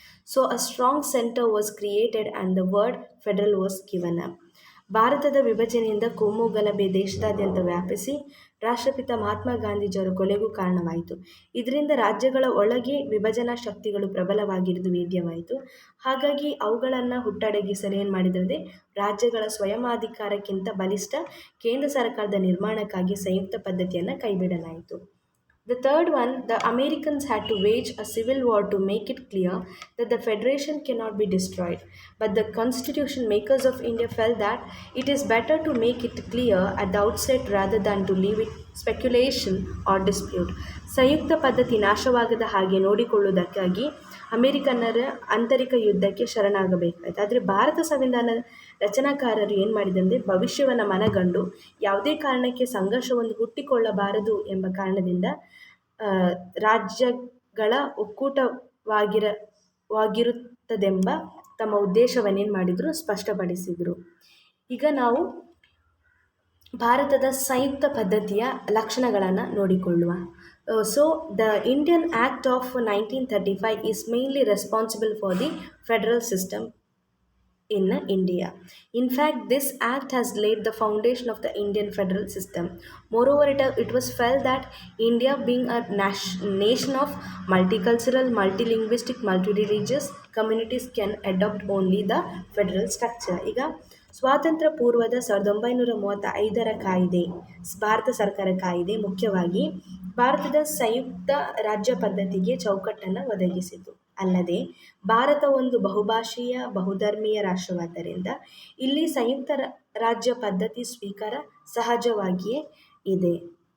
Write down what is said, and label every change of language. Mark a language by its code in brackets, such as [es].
[en] So a strong center was created and the word federal was given up. [kn] ಭಾರತದ ವಿಭಜನೆಯಿಂದ ಕೋಮು ದೇಶದಾದ್ಯಂತ ವ್ಯಾಪಿಸಿ ರಾಷ್ಟ್ರಪಿತ ಮಹಾತ್ಮ ಗಾಂಧೀಜಿಯವರ ಕೊಲೆಗೂ ಕಾರಣವಾಯಿತು. ಇದರಿಂದ ರಾಜ್ಯಗಳ ಒಳಗೆ ವಿಭಜನಾ ಶಕ್ತಿಗಳು ಪ್ರಬಲವಾಗಿರುವುದು ವೇದ್ಯವಾಯಿತು. ಹಾಗಾಗಿ ಅವುಗಳನ್ನು ಹುಟ್ಟಡಗಿಸಲು ಏನು ಮಾಡಿದರೆ ರಾಜ್ಯಗಳ ಸ್ವಯಮಾಧಿಕಾರಕ್ಕಿಂತ ಬಲಿಷ್ಠ ಕೇಂದ್ರ ಸರ್ಕಾರದ ನಿರ್ಮಾಣಕ್ಕಾಗಿ ಸಂಯುಕ್ತ ಪದ್ಧತಿಯನ್ನು ಕೈಬಿಡಲಾಯಿತು. [en] The third one, the Americans had to wage a civil war to make it clear that the federation cannot be destroyed. But the constitution makers of India felt that it is better to make it clear at the outset rather than to leave it speculation or dispute. [kn] ಸಂಯುಕ್ತ ಪದ್ಧತಿ ನಾಶವಾಗದ ಹಾಗೆ ನೋಡಿಕೊಳ್ಳುವುದಕ್ಕಾಗಿ ಅಮೆರಿಕನ್ನರ ಆಂತರಿಕ ಯುದ್ಧಕ್ಕೆ ಶರಣಾಗಬೇಕಾಯಿತು. ಆದರೆ ಭಾರತ ಸಂವಿಧಾನ ರಚನಾಕಾರರು ಏನು ಮಾಡಿದಂದರೆ ಭವಿಷ್ಯವನ್ನು ಮನಗಂಡು ಯಾವುದೇ ಕಾರಣಕ್ಕೆ ಸಂಘರ್ಷವನ್ನು ಹುಟ್ಟಿಕೊಳ್ಳಬಾರದು ಎಂಬ ಕಾರಣದಿಂದ ರಾಜ್ಯಗಳ ಒಕ್ಕೂಟವಾಗಿರುತ್ತದೆಂಬ ತಮ್ಮ ಉದ್ದೇಶವನ್ನೇನು ಮಾಡಿದರು ಸ್ಪಷ್ಟಪಡಿಸಿದರು. ಈಗ ನಾವು ಭಾರತದ ಸಂಯುಕ್ತ ಪದ್ಧತಿಯ ಲಕ್ಷಣಗಳನ್ನು ನೋಡಿಕೊಳ್ಳುವ. [en] So the Indian act of 1935 is mainly responsible for the federal system in India. In fact, this act has laid the foundation of the Indian federal system. Moreover, it was felt that India, being a nation of multicultural, multilinguistic, multireligious communities, can adopt only the federal structure. [kn] ಈಗ ಸ್ವಾತಂತ್ರ್ಯ ಪೂರ್ವದ 1935 ಕಾಯ್ದೆ, ಭಾರತ ಸರ್ಕಾರ ಕಾಯ್ದೆ ಮುಖ್ಯವಾಗಿ ಭಾರತದ ಸಂಯುಕ್ತ ರಾಜ್ಯ ಪದ್ಧತಿಗೆ ಚೌಕಟ್ಟನ್ನು ಒದಗಿಸಿತು. ಅಲ್ಲದೆ ಭಾರತ ಒಂದು ಬಹುಭಾಷೀಯ ಬಹುಧರ್ಮೀಯ ರಾಷ್ಟ್ರವಾದ್ದರಿಂದ ಇಲ್ಲಿ ಸಂಯುಕ್ತ ರಾಜ್ಯ ಪದ್ಧತಿ ಸ್ವೀಕಾರ ಸಹಜವಾಗಿಯೇ ಇದೆ.